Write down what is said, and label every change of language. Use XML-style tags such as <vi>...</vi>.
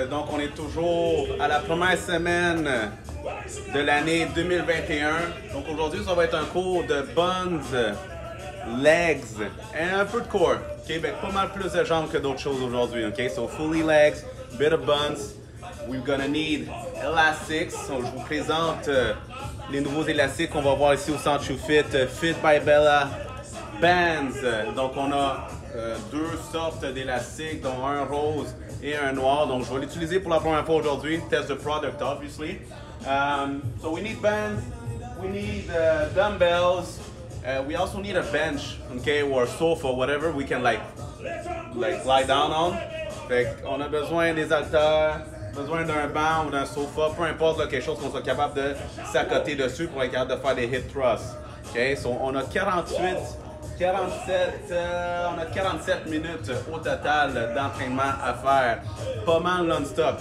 <fr>Donc on est toujours à la première semaine de l'année 2021. Donc aujourd'hui ça va être un cours de buns, legs et un peu de core. Ok, avec pas mal plus de jambes que d'autres choses aujourd'hui.</fr> <en>Ok, so fully legs, bit of buns. We're gonna need elastics.</en> <fr>So, je vous présente les nouveaux élastiques qu'on va voir ici au Centre Fit. Fit by Bella Bands. Donc on a deux sortes d'élastiques, dont un rose et un noir. Donc je vais l'utiliser pour la première fois aujourd'hui.</fr> <en>Test the product, obviously. So we need bands, we need dumbbells. We also need a bench, okay, or a sofa, whatever we can like lie down on.</en> <fr>Fait on a besoin des haltères, besoin d'un banc ou d'un sofa, peu importe, là, quelque chose qu'on soit capable de s'accoter dessus pour être capable de faire des hip thrusts. Okay, so on a 47 minutes au total d'entraînement à faire. Pas mal non-stop.</fr>